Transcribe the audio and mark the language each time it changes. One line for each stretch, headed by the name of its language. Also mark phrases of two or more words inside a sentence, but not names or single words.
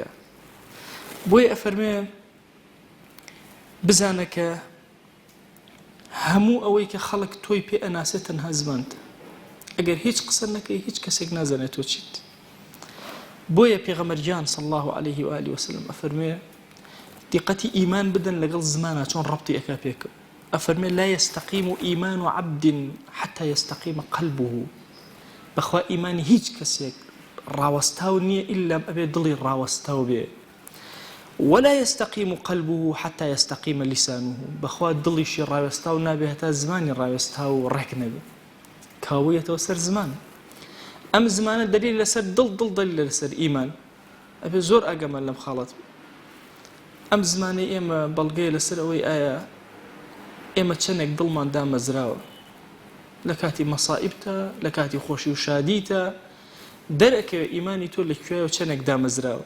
Central Kurdish: بۆیە ئەفەرمێ بزانە کە هەموو ئەوەی کە خەڵک تۆی پێ ئەناسێت تەنها زمانتە. ئەگەر هیچ قسە نەکەی، هیچ کەسێک نازانێت تۆ چیت. بۆیە پێغەمبەرگیان
Arabic: صلی الله عليه و آله وسلم
Central Kurdish: ئەفەرمێ دقەتی ئیمان بدەن لەگەڵ زمانە چۆن ڕەبتی ئەکا پێکەوە.
Arabic: ئەفەرمێ لا يستقيم إيمان عبد حتى يستقيم قلبه.
Central Kurdish: بەخوا ئیمانی هیچ کەسێک ڕاوەستاو نییە ئیلا ئەبێ دڵی ڕاوەستاو بێ.
Arabic: ولا يستقيم قلبه حتى يستقيم لسانه.
Central Kurdish: بەخوا دڵیشی ڕاوەستاو نابێ هەتا زمانی ڕاوەستاو ڕێک نەبێ. کاویەتەوە سەر زمان. ئەم زمانە دلیل لەسەر دڵ دلیل لەسەر ئیمان. ئەبێ زۆر ئاگەمان لەم خاڵەت. ئەم زمانەی ئێمە بەڵگەیە لەسەر ئەوەی ئایا ئێمە چەندێک دڵمان دامەزراوە لە کاتی مەسائبتە، لە کاتی خۆشی و شادیتە، دەرەکەوێ ئیمانی تۆ لەکوێوە چەندێک دامەزراوە.